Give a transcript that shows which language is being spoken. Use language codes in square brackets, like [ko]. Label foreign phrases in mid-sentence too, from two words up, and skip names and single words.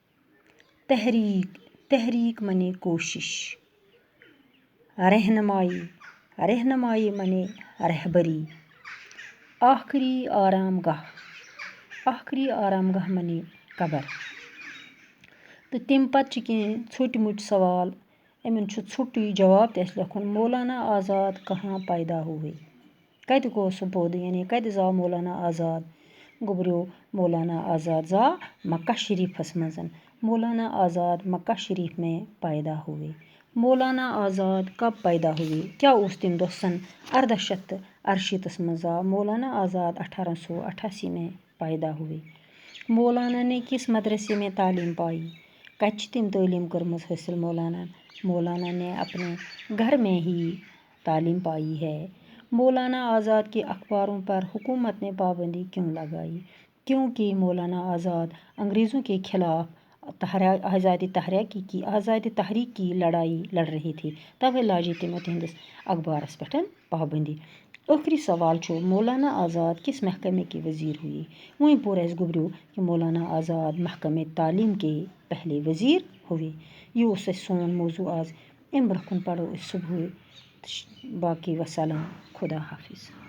[ks] تحریک مانے کوشش رہنمائی مانے رہبری آخری آرام گاہ مانے قبر تہٕ تَمہِ پتہٕ چھِ کینٛہہ ژھوٚٹۍ موٚٹۍ سوال یِمن چھُ ژھوٚٹُے جواب تہِ اَسہِ لیکھُن [ur] مولانا آزاد کہاں پیدا ہوئے [ks] کتہِ گوٚو سُہ پٲدٕ یعنی کتہِ زاو مولانا آزاد گوٚبریو مولانا آزاد زاو مکہ شریٖفس منٛز [ur] مولانا آزاد مکہ شریٖف میں پیدا ہوئے مولانا آزاد کب پیدا ہوئے [ks] کیا اوس تَمہِ دۄہ سن 1868 منٛز [ur] زاو مولانا آزاد 1888 میں پیدا ہوئے مولانا نے کس مدرسے میں تعلیم پائی [ks] کتہِ چھِ تٔمۍ تعلیٖم کٔرمٕژ حٲصِل [ur] مولانا نے اپنے گھر میں ہی تعلیم پائی ہے مولانا آزاد کے اخباروں پر حکومت نے پابندی کیوں لگائی کیونکہ مولانا آزاد انگریزوں کے خلاف آزادی تحریک کی لڑائی لڑ رہے تھے [ks] توے لاجے تِمو تِہنٛدِس اخبارس پٮ۪ٹھ پابندی ٲخری سوال چھُ مولانا آزاد [ur] کِس محکمے کے وزیر ہوئے؟ [ks] وہیں پور اَسہِ گوٚبریو کہ [ur] مولانا آزاد محکمہ تعلیٖم کے پہلے وزیر ہوئے۔ [ks] یہِ اوس اَسہِ سون موضوع آز۔ اَمہِ برٛونٛہہ کُن پَرو أسۍ صُبحٲے۔ باقی وسلام، خدا حافظ۔